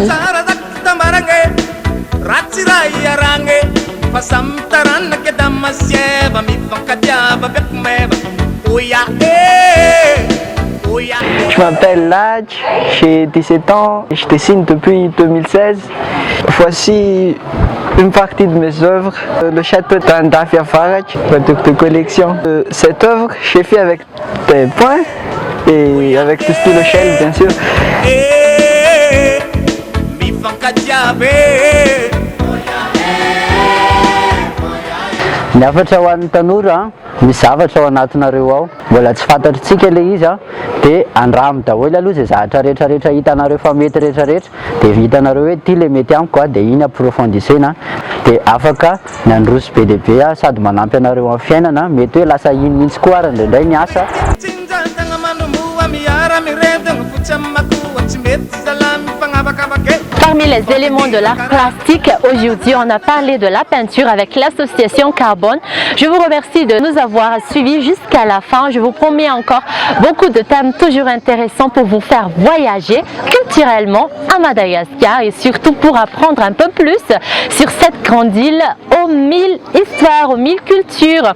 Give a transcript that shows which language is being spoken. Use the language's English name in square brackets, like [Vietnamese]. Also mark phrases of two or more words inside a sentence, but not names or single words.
[French] Je m'appelle Laj, j'ai 17 ans, je dessine depuis 2016. Voici une partie de mes œuvres, le château d'Andafia Faraj, de collection. Cette œuvre, j'ai fait avec des points et avec le stylo shell, bien sûr. [Malagasy] Niafatra ho an'ny tanora misy zavatra ao anatinareo ao mbola tsy fantatritsika ilay izy dia andramo daholo aloha izay zavatra rehetrarehetra hitanareo fa mety rehetrarehetra dia hitanareo hoe ty le mety amiko dia iny approfondissena dia afaka nandroso be lehibe sady manampy anareo amin'ny fiainana mety hoe lasa iny mihitsy koa ary indraindray ny asa. [French] Parmi les éléments de l'art plastique, aujourd'hui on a parlé de la peinture avec l'association Carbone. Je vous remercie de nous avoir suivis jusqu'à la fin. Je vous promets encore beaucoup de thèmes toujours intéressants pour vous faire voyager culturellement à Madagascar et surtout pour apprendre un peu plus sur cette grande île aux 1000 histoires, aux 1000 cultures.